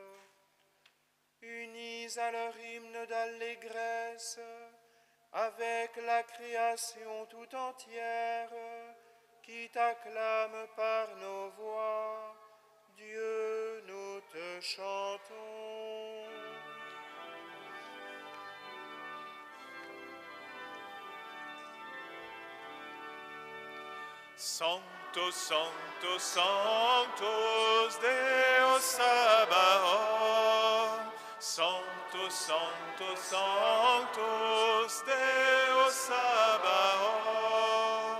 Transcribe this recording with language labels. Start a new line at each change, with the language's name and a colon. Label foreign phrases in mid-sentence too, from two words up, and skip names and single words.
French: Unis à leur hymne d'allégresse, avec la création tout entière, qui t'acclame par nos voix, Dieu, nous te chantons.
Latin: Sanctus, Sanctus, Sanctus, Deus Sabaoth. Sanctus, Sanctus, Sanctus, Deus Sabaoth.